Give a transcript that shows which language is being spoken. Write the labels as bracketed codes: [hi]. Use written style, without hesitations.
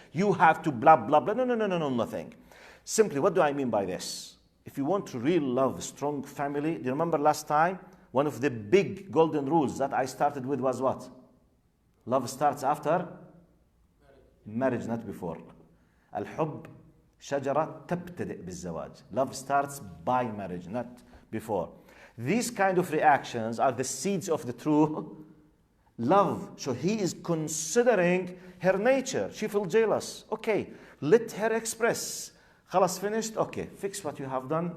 [en] You have to blah, blah, blah. No, nothing. Simply, what do I mean by this? If you want to really love strong family, do you remember last time? One of the big golden rules that I started with was what? Love starts after marriage, not before. [ar] الحب شجرة تبتدئ بالزواج. [en] Love starts by marriage, not before. These kind of reactions are the seeds of the true love. So he is considering her nature. She feels jealous. Okay, let her express. [ar] خلاص, [en] finished? Okay, fix what you have done.